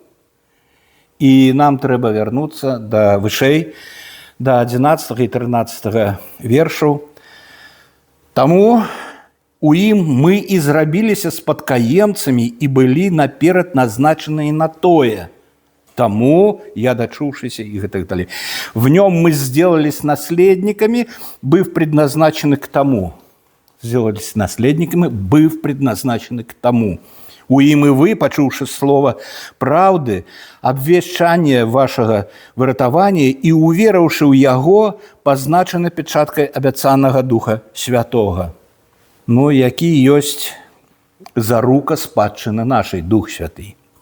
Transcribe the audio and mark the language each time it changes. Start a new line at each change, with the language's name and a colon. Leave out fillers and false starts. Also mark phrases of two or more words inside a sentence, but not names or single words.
Belarusian: І нам трэба вярнуцца да вышэй, да 11 і 13 вершаў. Таму у ім мы і зрабіліся спадкаемцамі і былі наперад назначаныя на тое. Таму я, дачуўшыся, і гэтак далей.
Russian: В нем мы сделались наследниками, быв предназначены к тому. Сделались наследниками, быв предназначены к тому.
Belarusian: У ім і вы, пачуўшы слова праўды, абвешчанне вашага выратавання і уверыўшы ў яго, пазначаны печаткай абяцанага Духа Святога. Ну, які ёсць зарука спадчыны нашай, Дух Святы.